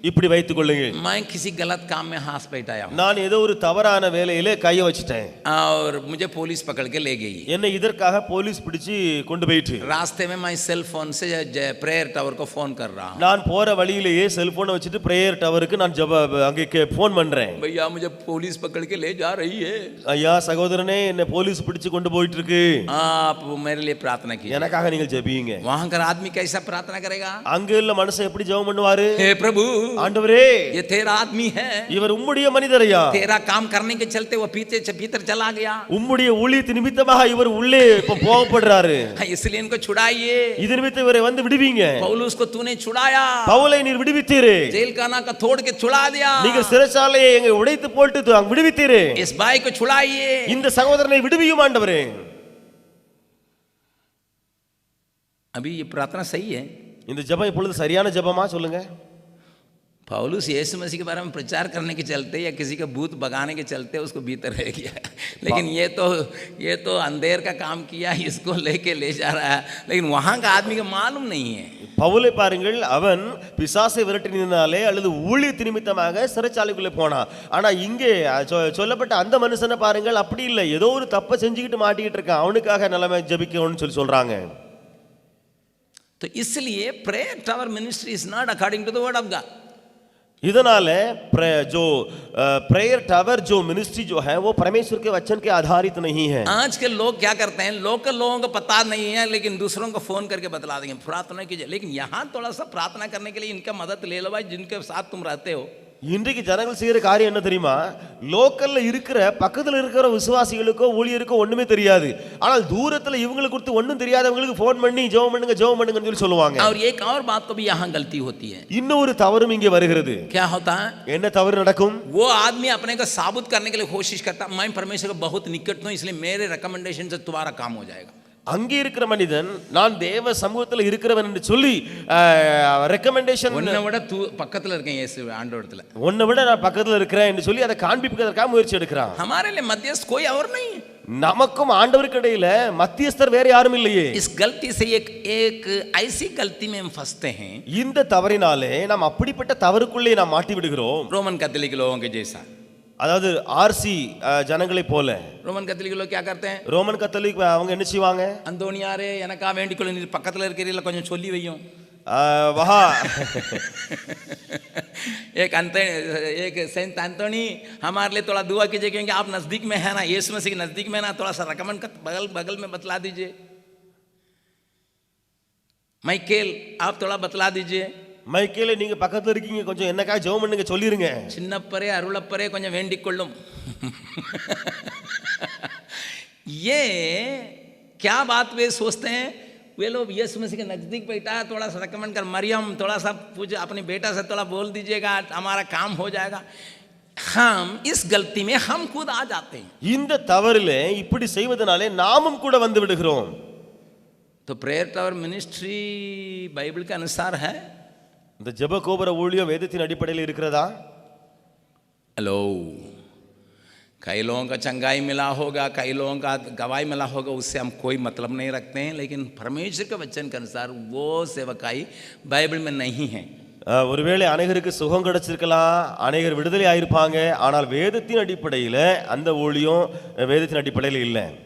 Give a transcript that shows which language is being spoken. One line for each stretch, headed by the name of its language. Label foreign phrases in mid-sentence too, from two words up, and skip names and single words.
Tamil: இப்படி வைத்துக் கொள்ளுங்கள்,
Hindi: मैं किसी गलत काम में हाथ बैठाया हूं
Tamil: நான் ஏதோ ஒரு தவறான வேலையில கைய வச்சிட்டேன்,
Hindi: और मुझे पुलिस पकड़ के ले गई।
Tamil: என்னை இதற்காக போலீஸ் பிடிச்சு கொண்டு போயிட்டு
Hindi: रास्ते में मैं सेल फोन से प्रेयर टावर को फोन कर रहा हूं,
Tamil: நான் போற வழியிலேயே செல்போனை வச்சுட்டு பிரேயர் டவருக்கு நான் அங்கே போன் பண்றேன்,
Hindi: भैया मुझे पुलिस पकड़ के ले जा रही है,
Tamil: ஐயா சகோதரனே என்னை போலீஸ் பிடிச்சு கொண்டு போயிட்டு இருக்கு,
Hindi: आप मेरे लिए प्रार्थना कीजिए।
Tamil: எனக்காக நீங்கள் ஜெபியுங்க।
Hindi: वहां का आदमी कैसा प्रार्थना करेगा?
Tamil: அங்க உள்ள மனுஷன் எப்படி ஜெபம் பண்ணுவாரு?
Hindi: हे प्रभु,
Tamil: ஆண்டவரே
Hindi: ये तेरा आदमी है,
Tamil: இவர் உம்முடைய மனிதரையா,
Hindi: तेरा काम करने के चलते वो भीतर चला गया,
Tamil: உம்முடைய ஊழியத்தின் நிமித்தமாக இவர் உள்ளே இப்ப போகப்படுறாரு,
Hindi: इसलिए इनको छुड़ाइए।
Tamil: இது நிமித்தம் இவரை வந்து விடுவீங்க,
Hindi: पौलुस को तूने छुड़ाया,
Tamil: பவுலை நீர் விடுவித்தீரே,
Hindi: जेल खाना का तोड़ के छुड़ा दिया,
Tamil: நீங்கள் சிறைச்சாலையை எங்க உடைத்து போட்டு அங்க விடுவித்தீரே,
Hindi: इस भाई को छुड़ाइए।
Tamil: இந்த சகோதரனை விடுவியும் ஆண்டவரே।
Hindi: अभी ये प्रार्थना सही है?
Tamil: இந்த ஜெபம் இப்பொழுது சரியான ஜெபமா சொல்லுங்க?
Hindi: पौलुस यीशु मसीह के बारे में प्रचार करने के चलते या किसी का भूत भगाने के चलते उसको भीतर रह गया, लेकिन ये तो अंधेर का काम किया, इसको लेके ले जा रहा है, लेकिन वहाँ का आदमी को मालूम नहीं है।
Tamil: பவுலை பாருங்கள், அவன் பிசாசை விரட்டினாலே அல்லது ஊழியத்தின் நிமித்தமாக சிறைச்சாலைக்குள்ளே போனான். ஆனா இங்கே சொல்லப்பட்ட அந்த மனுஷனை பாருங்கள், அப்படி இல்லை, ஏதோ ஒரு தப்பை செஞ்சுக்கிட்டு மாட்டிக்கிட்டு இருக்கான், அவனுக்காக நிலைமை ஜெபிக்கணும்னு சொல்றாங்க।
Hindi: तो इसलिए
English: Prayer Tower Ministry is not according to the word of God.
Hindi: இதனால जो प्रेयर टावर जो मिनिस्ट्री जो है वो परमेश्वर के वचन के आधारित नहीं है। आज के लोग क्या करते हैं, लोगों को पता नहीं है लेकिन दूसरों को फोन करके बतला देंगे प्रार्थना कीजिए, लेकिन यहाँ थोड़ा सा प्रार्थना करने के लिए इनका मदद ले लो भाई, जिनके साथ तुम रहते हो।
Tamil: இன்றைக்கு ஜனங்கள் செய்யற காரியம் என்ன தெரியுமா? லோக்கல்ல இருக்கிற பக்கத்துல இருக்கிற விசுவாசிகளுக்கோ ஊழியருக்கோ ஒண்ணுமே தெரியாது, ஆனால் தூரத்துல இவங்களுக்கு குறித்து ஒண்ணும் தெரியாதவங்களுக்கு போன் பண்ணி ஜெபம் பண்ணுங்கன்னு சொல்லி சொல்லுவாங்க।
Hindi: और एक और बात को भी यहाँ गलती होती है।
Tamil: இன்னொரு தவறும் இங்கே வருகிறது।
Hindi: क्या होता है?
Tamil: என்ன தவறு நடக்கும்?
Hindi: वो आदमी अपने को साबित करने के लिए कोशिश करता, मैं परमेश्वर को बहुत निकट हूं इसलिए मेरे रिकमेंडेशन से तुम्हारा काम हो जाएगा।
Tamil: அங்கே இருக்கிற மனிதன் நான் தேவ சமூகத்தில் இருக்கிறவன் என்று சொல்லி ரெக்கமெண்டேஷன், உன்னை விட பக்கத்துல இருக்கேன் இயேசு ஆண்டவரத்துல, உன்னை விட நான் பக்கத்துல இருக்கிறேன் என்று சொல்லி அதை காண்பிப்பதற்காக முயற்சி எடுக்கிறான்।
Hindi: हमारे लिए मध्यस्थ कोई और नहीं,
Tamil: நமக்கும் ஆண்டவருக்கு இடையில மத்தியஸ்தர் வேற யாரும் இல்லையே।
Hindi: इस गलती से एक ऐसी गलती में हम फंसते हैं,
Tamil: இந்த தவறினாலே நாம் அப்படிப்பட்ட தவறுக்குள்ளே நாம் மாட்டி விடுகிறோம்।
Hindi: रोमन कैथोलिक लोगों के जैसा,
Tamil: அதாவது ஆர்சி ஜனங்களை போல।
Hindi: रोमन कैथोलिक लोग क्या करते हैं?
Tamil: ரோமன் கத்தோலிக் அவங்க என்ன செய்வாங்க? அந்தோனியாரே எனக்கா வேண்டிக்கொள்ள நீ பக்கத்துல இருக்கிறீங்களா கொஞ்சம் சொல்லி வையும்,
Hindi: वहाँ एक सेंट एंटोनी हमारे लिए थोड़ा दुआ कीजिए क्योंकि आप नजदीक में है ना, यीशु मसीह के नजदीक में ना, थोड़ा सा रकमन का बगल में बतला दीजिए। माइकेल आप थोड़ा बतला दीजिए।
Tamil: மைக்கேலே நீங்க பக்கத்துல இருக்கீங்க, கொஞ்சம் என்னக்கா ஜெபம் பண்ணுங்க சொல்லிருங்க। சின்னப்பரே அருளப்பரே கொஞ்சம் வேண்டிக் கொள்ளும்।
Hindi: ये क्या बात वे सोचते हैं, वे लोग यीशु मसीह के नजदीक बैठा है, थोड़ा सा रिकमेंड कर, मरियम थोड़ा सा पूछ अपने बेटा से थोड़ा बोल दीजिएगा, हमारा काम हो जाएगा। हम इस गलती में हम खुद आ जाते हैं।
Tamil: இந்த தவறிலே இப்படி செய்வதனாலே நாமும் கூட வந்து விடுகிறோம்।
Hindi: तो प्रेयर टावर मिनिस्ट्री बाइबल के अनुसार है?
Tamil: இந்த ஜெப கோபுர ஊழியம் வேதத்தின் அடிப்படையில் இருக்கிறதா?
Hindi: हेलो, कई लोगों का चंगाई मिला होगा, कई लोगों का गवाही मिला होगा, उससे हम कोई मतलब नहीं रखते हैं, लेकिन परमेश्वर के वचन के अनुसार वो सेवकाई बाइबल में नहीं है।
Tamil: ஒருவேளை அநேகருக்கு சுகம் கிடைச்சிருக்கலாம், அநேகர் விடுதலை ஆயிருப்பாங்க, ஆனால் வேதத்தின் அடிப்படையில் அந்த ஊழியம் வேதத்தின் அடிப்படையில் இல்லை।